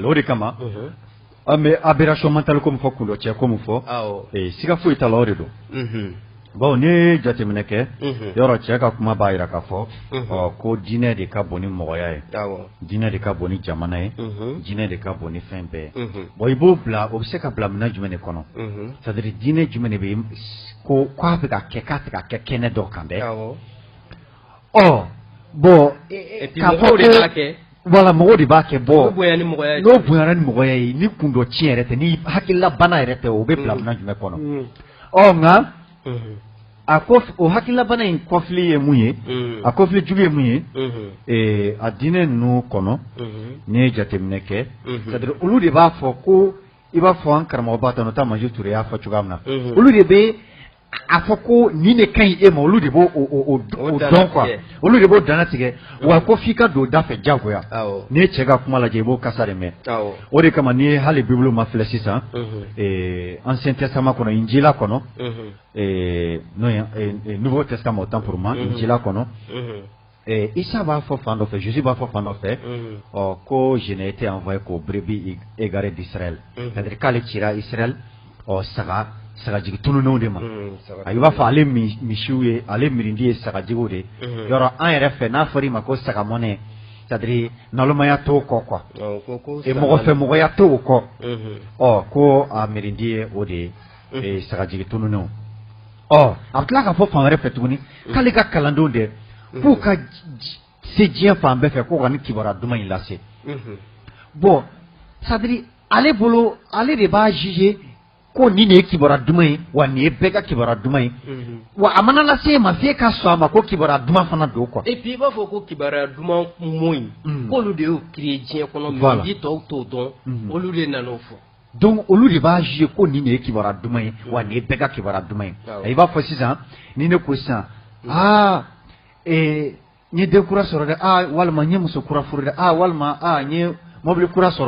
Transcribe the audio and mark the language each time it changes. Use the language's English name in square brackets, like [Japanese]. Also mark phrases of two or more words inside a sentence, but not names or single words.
[Bambara] o de kama an bɛ [French] aberration mentale [Bambara] ko min fɔ kundo cɛ ko min fɔ siga foyi t'a la o de don bon n'i ye jateminɛ kɛ yɔrɔ cɛ ka kuma b'a jira k'a fɔ ko diinɛ de ka bon ni mɔgɔya ye diinɛ de ka bon ni jamana ye diinɛ de ka bon ni fɛn bɛɛ ye bon i b'o bila o bɛ se ka bila minɛn jumɛn de kɔnɔ [French] c'est à dire [Bambara] diinɛ jumɛn de bɛ ko k'a bɛ ka kɛ k'a tɛ ka kɛ kɛnɛ dɔ kan dɛ bon k'a fɔ ko voilà mɔgɔw de b'a kɛ n'o bonyana ni mɔgɔya ye ni kun dɔ tiɲɛ yɛrɛ tɛ ni hakilila bana yɛrɛ tɛ o bɛ bila minɛn jumɛn kɔnɔ nka a ko o hakilila bana in kɔfili ye mun ye a kɔfili jugu ye mun ye a diinɛ ninnu kɔnɔ n'i ye jateminɛ kɛ [French] c'est à dire [Bambara] olu de b'a fɔ ko i b'a fɔ an karamɔgɔba Tano Maji Ture y'a fɔ cogoya min na olu de bɛ a fɔ ko nin de ka ɲi e ma olu de b'o dɔn quoi olu de b'o dana tigɛ wa ko f'i ka don da fɛ jagoya n'i ye cɛ ka kuma lajɛ i b'o kasa de mɛn o de kama n'i ye hali Bible ma filɛ sisan Ancien Testament kɔnɔ Injila kɔnɔ Nouveau Testament [French] autant pour moi [Bambara] Injila kɔnɔ Issa b'a fɔ fan dɔ fɛ, Jésus b'a fɔ fan dɔ fɛ, ko [French] je n'ai été envoyé qu'aux brebis égarées d'Israël. C'est-à-dire [Bambara] k'ale cira Israël, sagajigi tununenw de ma. I b'a fɔ ale misiw ye, ale mirindi ye sagajigiw de. Yɔrɔ an yɛrɛ fɛ n'a fɔra i ma ko sagamɔnɛ, [French] c'est-à-dire [Bambara] nalomaya t'o kɔ quoi. Mɔgɔ fɛ mɔgɔya t'o kɔ. Ko a mirindi ye o de ye sagajigi tununenw. A bɛ tila k'a fɔ fan wɛrɛ fɛ tuguni k'ale ka kalandenw de k'u ka se diɲɛ fan bɛɛ fɛ k'u ka nin kibaruya duman in lase. [French] Bon, c'est-à-dire [Bambara] ale bolo ale de b'a juger ko nin de ye kibaruya duman ye wa nin ye bɛɛ ka kibaruya duman ye. Wa a mana lase e ma f'e ka sɔn a ma ko kibaruya duman fana don quoi. [French] Et puis [Bambara] i b'a fɔ ko kibaruya duman moyi k'olu de y'o créer diɲɛ kɔnɔ mais di tɔw t'o dɔn olu de nan'o fɔ. Donc olu de b'a juger ko nin de ye kibaruya duman ye wa nin ye bɛɛ ka kibaruya duman ye. I b'a fɔ sisan ni ne ko sisan n ye den kura sɔrɔ dɛ walima n ye muso kura furu dɛ walima n ye mobili kura sɔrɔ.